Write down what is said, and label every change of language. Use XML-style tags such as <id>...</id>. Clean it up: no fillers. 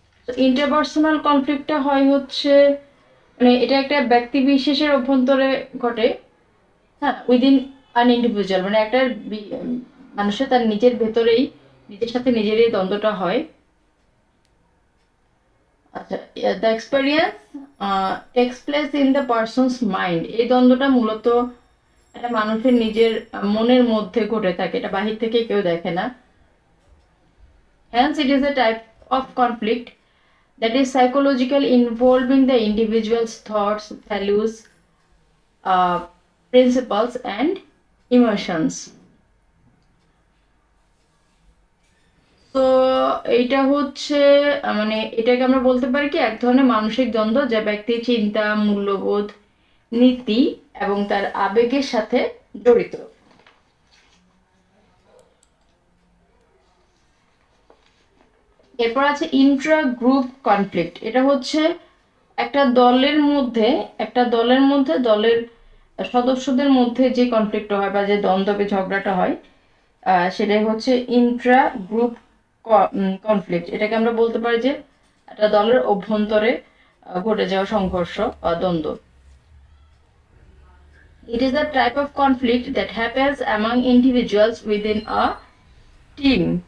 <bn>তো ইন্টারপার্সোনাল কনফ্লিক্টটা হয় হচ্ছে মানে এটা একটা ব্যক্তি বিশেষের অভ্যন্তরে ঘটে, হ্যাঁ,</bn> <en>within an individual</en> <bn>মানে একটা মানুষের তার নিজের ভেতরেই নিজের সাথে নিজেরই দ্বন্দ্বটা হয়।</bn> <en>আচ্ছা, the experience takes place in the person's mind.</en> <bn>এই দ্বন্দ্বটা মূলত একটা মানুষের নিজের মনের মধ্যে ঘটে থাকে, এটা বাহির থেকে কেউ দেখে না।</bn> <en>Hence, it is a type of conflict that is psychological, involving the individual's thoughts, values, uh, principles and emotions.</en> <bn>তো এইটা হচ্ছে মানে এটাকে আমরা বলতে পারি কি এক ধরনের মানসিক দ্বন্দ্ব যা ব্যক্তির চিন্তা, মূল্যবোধ, নীতি এবং তার আবেগের সাথে জড়িত। এরপর আছে ইন্ট্রা গ্রুপ কনফ্লিক্ট। এটা হচ্ছে একটা দলের মধ্যে দলের সদস্যদের মধ্যে যে কনফ্লিক্ট হয় বা যে দ্বন্দ্ব বা ঝগড়াটা হয় সেটাই হচ্ছে ইন্ট্রা গ্রুপ কনফ্লিক্ট। এটাকে আমরা বলতে পারি যে একটা দলের অভ্যন্তরে ঘটে যাওয়া সংঘর্ষ বা দ্বন্দ্ব।</bn> <en>It is a type of conflict that happens among individuals within a team.</en>